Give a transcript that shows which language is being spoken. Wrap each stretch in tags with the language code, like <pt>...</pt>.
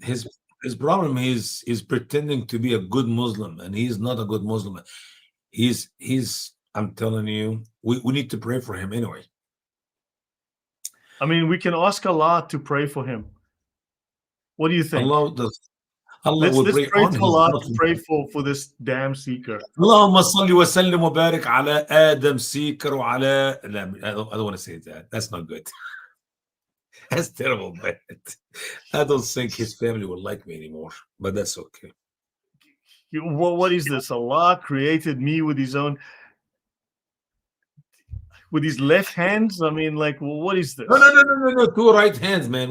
<en>His problem is pretending to be a good Muslim, and he's not a good Muslim. He's. I'm telling you, we need to pray for him anyway. I mean, we can ask Allah to pray for him. What do you think? Allah does. Allah will Let's pray pray on to him. Allah Not to pray for this damn seeker.</en> <ar>اللهم صل وسلم وبارك على آدم سيكر وعلى لا</ar> <en>I don't want to say that. That's not good. That's terrible, man. I don't think his family will like me anymore, but that's okay. What is this? Allah created me with his left hands. I mean, like, what is No, no, no, no, no, no. Two right hands, man.</en>